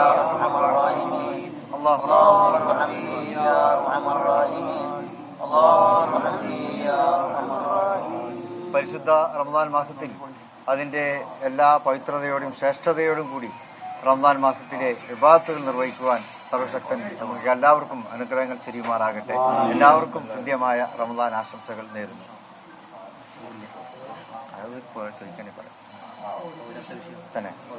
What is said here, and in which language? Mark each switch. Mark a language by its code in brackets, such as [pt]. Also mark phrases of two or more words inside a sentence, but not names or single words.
[ar] ارحم الراحمين اللهم ارحمني يا ارحم الراحمين اللهم ارحمني يا ارحم الراحمين. [ml] പരിശുദ്ധ റമദാൻ മാസത്തിൽ അതിൻ്റെ എല്ലാ പവിത്രതയോടും ശ്രേഷ്ഠതയോടും കൂടി റമദാൻ മാസത്തിലെ ഇബാദത്തുകൾ നിർവഹിക്കുവാൻ സർവശക്തൻ നമുക്ക് എല്ലാവർക്കും അനുഗ്രഹങ്ങൾ ചെയ്യുമാറാകട്ടെ. എല്ലാവർക്കും കൃത്യമായ റമദാൻ ആശംസകൾ നേരുന്നു. തന്നെ